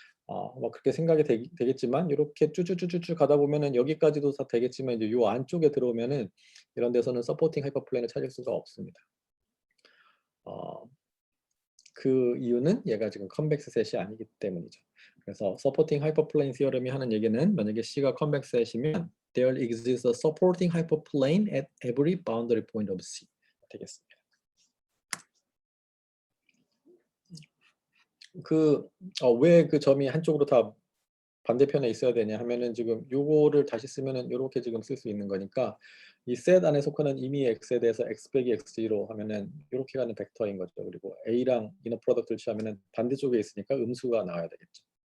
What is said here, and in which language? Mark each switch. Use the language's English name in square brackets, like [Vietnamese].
[Korean] 뭐 그렇게 생각이 되겠지만 이렇게 쭈쭈쭈쭈 가다 보면은 여기까지도 다 되겠지만 이제 요 안쪽에 들어오면은 이런 데서는 서포팅 하이퍼 플레인을 찾을 수가 없습니다. 그 이유는 얘가 지금 컨벡스 셋이 아니기 때문이죠. 그래서 서포팅 하이퍼플레인 시어럼이 하는 얘기는 만약에 C가 컨벡스 셋이면 [English] there exists a supporting hyperplane at every boundary point of C [Korean] 되겠습니다. 왜 그 점이 한쪽으로 다 반대편에 있어야 되냐 하면은 지금 요거를 다시 쓰면은 요렇게 지금 쓸 수 있는 거니까 이 셋 안에 속하는 이미 x에 대해서 x 빼기 x0 하면은 요렇게 가는 벡터인 거죠. 그리고 a랑 이너 프로덕트를 취하면은 반대쪽에 있으니까 음수가 나와야 되겠죠.